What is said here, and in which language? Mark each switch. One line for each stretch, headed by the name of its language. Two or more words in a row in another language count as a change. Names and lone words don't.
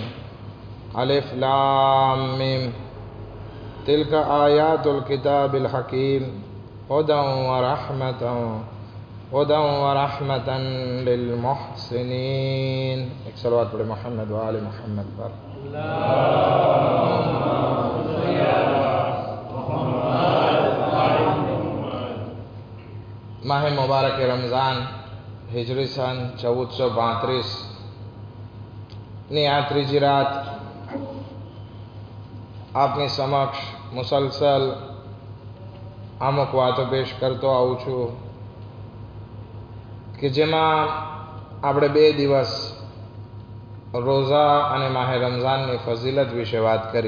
Arabic: ألف لام ميم. تلك آيات الكتاب الحكيم هدى ورحمة للمحسنين.
Urdu: ایک صلوات پڑھے محمد و آل محمد پر.
Gujarati: માહ મુબારક રમઝાન હિજરી સન 1435 ની આ ત્રીજી રાત આપની સમક્ષ મુસલસલ અમુક વાતો પેશ કરતો આવું છું કે જેમાં આપણે 2 દિવસ રોઝા અને માહ રમઝાનની ફઝીલત વિશે વાત કરી.